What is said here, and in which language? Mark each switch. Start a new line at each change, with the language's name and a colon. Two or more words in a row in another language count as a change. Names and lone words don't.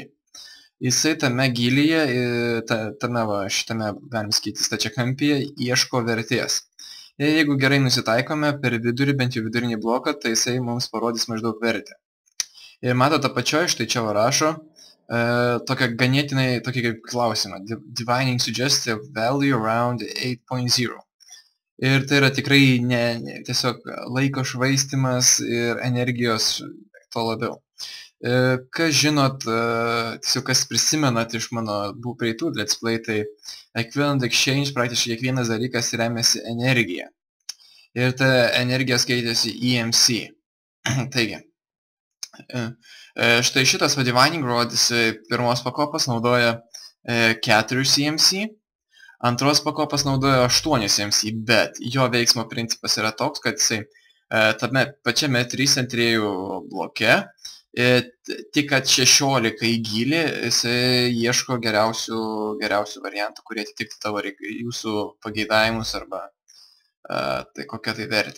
Lithuanian: Jisai tame gylyje, šitame, galim sakyti, stačiakampyje, ieško vertės. Ir jeigu gerai nusitaikome per vidurį, bent jau vidurinį bloką, tai jisai mums parodys maždaug vertę. Ir matote apačioj, štai čia rašo, tokia ganėtinai, tokį kaip klausimą.
English: Divining suggestive value around 8.0.
Lithuanian: Ir tai yra tikrai tiesiog laiko švaistymas ir energijos to labiau. Kas žinot, tiesiog kas prisimenat iš mano praeitų
English: let's play,
Lithuanian: tai Equivalent Exchange praktiškai kiekvienas dalykas remiasi energija. Ir ta energija skaitėsi EMC. Taigi, štai šitas Divining Rod pirmos pakopos naudoja 4 EMC, antros pakopos naudoja 8 EMC, bet jo veiksmo principas yra toks, kad jisai tame pačiame 3 ant 3 bloke tik at 16 į gylį jisai ieško geriausių variantų, kurie atitiktų jūsų pageidavimus arba tai kokia tai vertė.